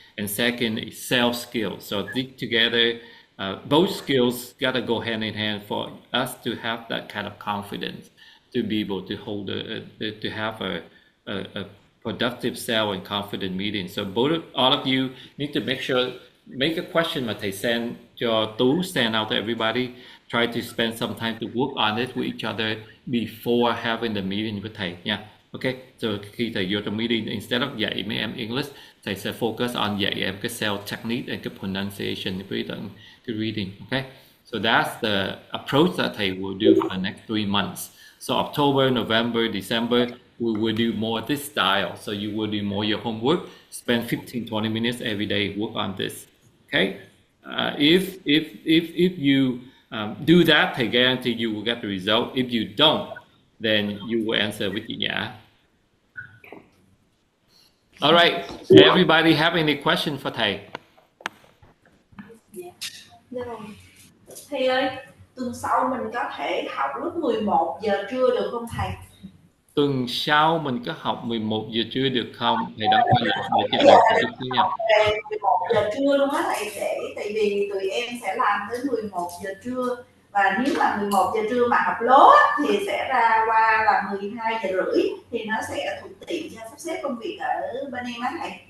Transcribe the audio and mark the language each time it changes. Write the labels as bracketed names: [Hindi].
[English] And second is self skills. So together, both skills gotta go hand in hand for us to have that kind of confidence to be able to hold to have a productive self and confident meeting. So all of you need to make a question mà thầy send cho Tú, send out to everybody. Try to spend some time to work on it with each other before having the meeting [Vietnamese] với thầy nha. [English] Okay, so [Vietnamese] khi thầy vô trong meeting, [English] instead of [Vietnamese] dạy mấy em English, thầy sẽ [English] focus on [Vietnamese] dạy em cái sales technique and cái pronunciation với cái reading. [English] Okay, so that's the approach that thầy will do for the next 3 months. So October, November, December, we will do more this style. So you will do more your homework, spend 15-20 minutes every day, work on this. Okay, if you do that, I guarantee you will get the result. If you don't, then you will answer with chị Nhã. All right, everybody have any question for thầy? [Vietnamese] Thầy ơi, tuần sau mình có thể học lúc 11 giờ trưa được không thầy? Tuần sau mình có học 11 giờ trưa được không? Thầy đang quay lại để cho thầy chút nha. Học về 11 giờ trưa luôn á thầy, tại vì tụi em sẽ làm tới 11 giờ trưa, và nếu mà 11 giờ trưa mà học lố thì sẽ ra qua là 12 giờ rưỡi, thì nó sẽ thuận tiện cho sắp xếp công việc ở bên em á thầy.